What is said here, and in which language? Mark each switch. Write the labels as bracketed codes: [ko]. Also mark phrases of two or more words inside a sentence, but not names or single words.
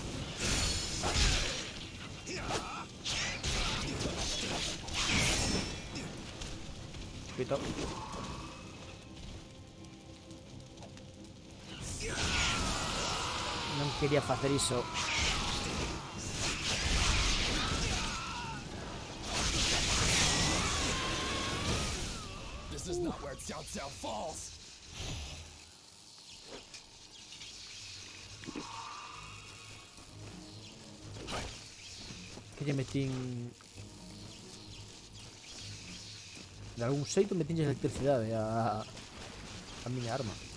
[gl] Pito. Non quería facer iso. [en] This is not where Cao Cao falls. [gl] Que lle metín... De algún xeito metinlle electricidade a miña arma.